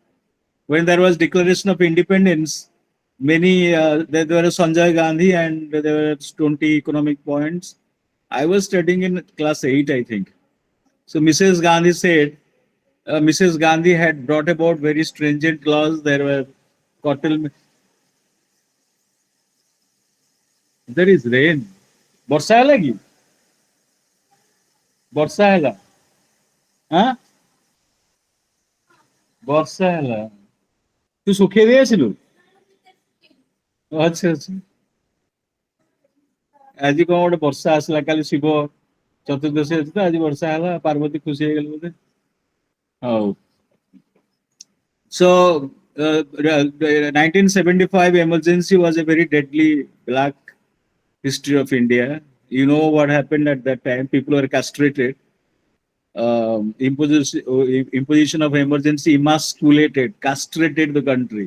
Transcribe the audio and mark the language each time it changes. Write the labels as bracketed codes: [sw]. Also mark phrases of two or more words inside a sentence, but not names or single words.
[en] When there was declaration of independence, many there was Sanjay Gandhi and there were 20 economic points. I was studying in class 8, I think. So Mrs. Gandhi said, Mrs. Gandhi had brought about very stringent laws. There were cattle. There is rain. [or] ବର୍ଷା ହେଲା କି? ବର୍ଷା ହେଲା। ଆଁ? ବର୍ଷା ହେଲା। ତୁ ଶୁଖେଇ ଦେଇ ଆସିଲୁ? ଆଚ୍ଛା ଆଚ୍ଛା। ଆଜି କଣ ଗୋଟେ ବର୍ଷା ଆସିଲା, କାଲି ଶିବ ଚତୁର୍ଦ୍ଦଶୀ ଅଛି ତ, ଆଜି ବର୍ଷା ହେଲା, ପାର୍ବତୀ ଖୁସି ହେଇଗଲେ ବୋଧେ। ହଉ। [en] So, 1975 emergency was a very deadly black history of India. You know what happened at that time? People were castrated. Imposition of emergency emasculated, castrated the country.